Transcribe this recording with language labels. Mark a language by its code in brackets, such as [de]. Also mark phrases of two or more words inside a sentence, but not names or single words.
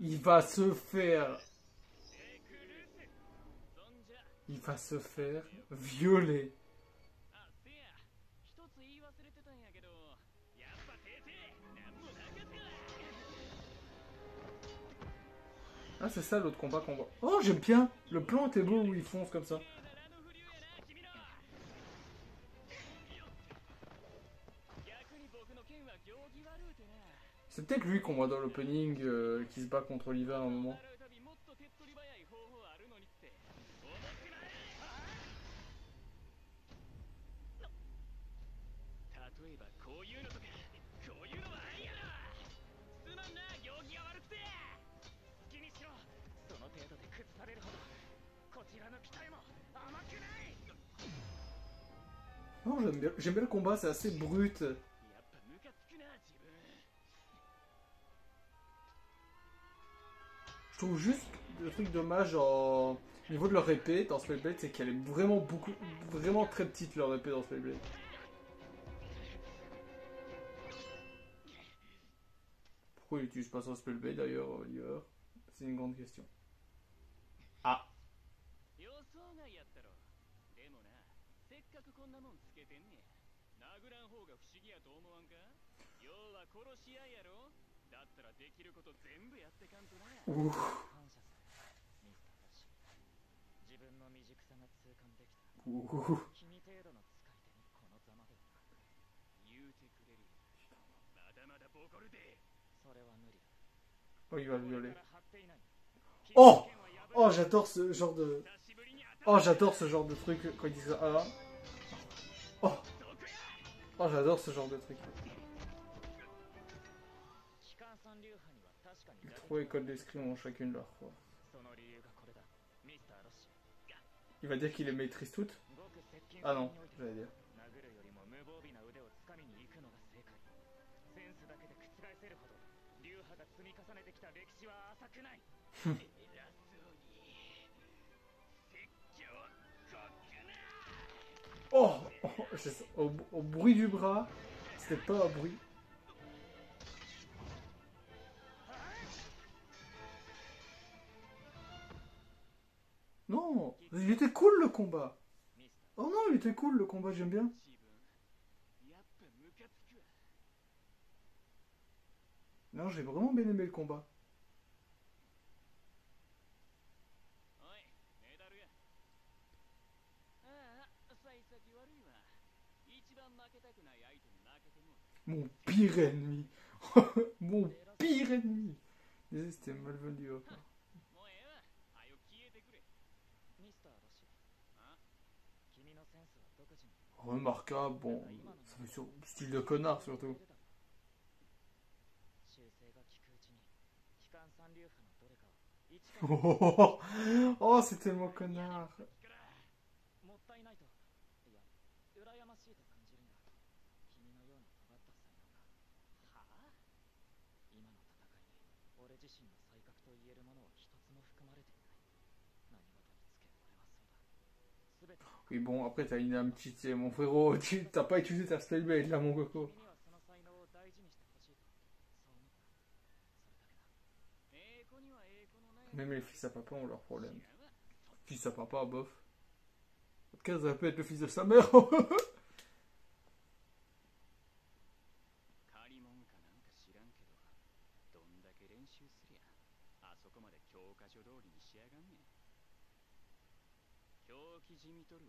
[fr] Il va se faire. [ja] セクルス。そんじゃ。 [fr] Il va se faire violer. [ja] あ、せや。一つ言い忘れてたんやけど、やっぱ先生、なんもなかったわ。 [fr] Ah, c'est ça l'autre combat qu'on voit. Oh, j'aime bien. Le plan était beau où il fonce comme ça. [ja] 逆に僕の剣は行儀悪うてな。 [fr] C'est peut-être lui qu'on voit dans l'opening qui se bat contre Oliver à un moment. [ja] 習うたびもっと手っ取り早い方法あるのにって思ってない。例えばこういうのとか、こういうのはあんやろ。すまんな、行儀が悪くて。好きにしろ。その程度で崩されるほどこちらの期待も甘くない。 [fr] Non, j'aime bien le combat, c'est assez brut. [ja] やっぱムカつくな、自分。 [fr] Je trouve juste le truc dommage au niveau de leur épée dans Spellblade, c'est qu'elle est vraiment très petite leur épée dans Spellblade. Pourquoi il n'utilise pas son Spellblade d'ailleurs, Oliver? C'est une grande question. Ah, [ja] 予想外やったろ。でもな、せっかくこんなもんつけてんねや。殴らん方が不思議やと思わんか。要は殺し合いやろ。だったらできること全部やってかんとな。 ouf. 感謝する、ミスターだし。自分の未熟さが痛感できた。 Ouh. 君程度の使い手にこのざまではな。言うてくれるよ。まだまだボコるで。それは無理だ。 [fr] Oh, il va le [ja] これ [fr] violer. [ja] から張っていない。 [fr] Oh Oh, j'adore ce genre de... Oh, j'adore ce genre de truc quand ils disent ça. Ah. Oh Oh, j'adore ce genre de truc. [ja] 機関三流派には確かに [fr] Trois écoles d'escrime ont chacune leur force. [ja] その理由がこれだ。ミスターロッシー。 [fr] Il va dire qu'il les maîtrise toutes? [ja] ごく接近 Ah 戦 [fr] non, [ja] において [fr] j'allais dire. [ja] 殴るよりも無防備な腕をつかみに行くのが正解。センスだけで覆せるほど流派が積み重ねてきた歴史は浅くない。偉そうに説教こくな。 [fr] Oh, au bruit du bras, c'était pas un bruit. Non, il était cool le combat. [ja] ミスター [fr] Oh non, il était cool le combat, j'aime bien. [ja] 自分やっぱムカつくわ [fr] Non, j'ai vraiment bien aimé le combat. [ja] おいメダルやああ幸先悪いわ一番負けたくない相手に負けても [fr] Mon pire ennemi. Mon pire ennemi. Désolé, c'était malvenu. Hop. [ja] もうええわはよ消えてくれミスターロシあ君のセンスは独自に [fr] Remarquable, bon, ça fait style de connard surtout. [ja] 修正が効くうちに機関三流派のどれかを一から [fr] Oh, c'est tellement connard. [ja] もったいないといや羨ましいと感じるんだ君のような尖った才能がはあ今の戦いに俺自身の才覚と言えるものは一つも含まれていない何事につけ俺はそうだ全て [fr] Oui, bon, après, t'as une âme petite, mon frérot. T'as pas utilisé ta spellblade là, mon coco. [ja] 君にはその才能を大事にしてほしいとそう思ったそれだけだええ子にはええ子のない [fr] Même les fils à papa ont leurs problèmes. [ja] 違うわ [fr] Fils à papa, bof. En tout cas, ça peut être le fils de sa mère. [ja] 借りもんかなんか知らんけどどんだけ練習すりゃあそこまで教科書通りに仕上がんねん狂気じみとるわ